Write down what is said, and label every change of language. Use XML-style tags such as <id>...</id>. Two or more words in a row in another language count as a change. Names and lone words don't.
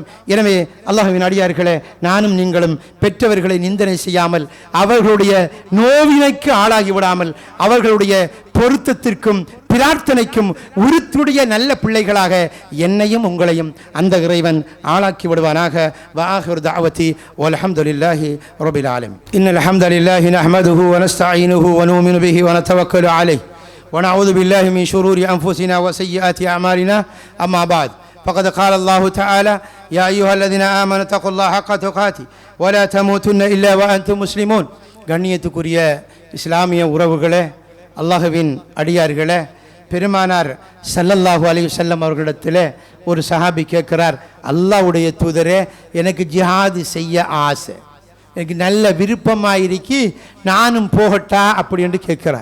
<ta>எனவே அல்லாஹ்வின் அடியார்களே, நானும் நீங்களும் பெற்றவர்களை நிந்தனை செய்யாமல், அவர்களுடைய நோவினைக்கு ஆளாகி விடாமல், அவர்களுடைய பொருத்தத்திற்கும் பிரார்த்தனைக்கும் உறுத்துடைய நல்ல பிள்ளைகளாக என்னையும் உங்களையும் அந்த இறைவன் ஆளாக்கி விடுவானாக.</ta> <ar>وآخر دعوتي والحمد لله رب العالمين. إن الحمد لله نحمده ونستعينه ونؤمن به ونتوكل عليه ونعوذ بالله من شرور أنفسنا وسيئات أعمالنا. أما بعد. فقد قال الله تعالى: يا أيها الذين آمنوا اتقوا الله حق تقاته ولا تموتن إلا وأنتم مسلمون.</ar> <ta>கண்ணியத்துக்குரிய இஸ்லாமிய உறவுகளே, அல்லாஹ்வின் அடியார்களே, பெருமானார்</ta> <ar>صلى الله عليه وسلم</ar> <ta>அவர்களிடத்தில் ஒரு சஹாபி கேட்கிறார், அல்லாஹ்வுடைய தூதரே, எனக்கு ஜிஹாது செய்ய ஆசை, எனக்கு நல்ல விருப்பமாயிருக்கு, நானும் போகட்டா அப்படி என்று கேட்கிறார்.</ta>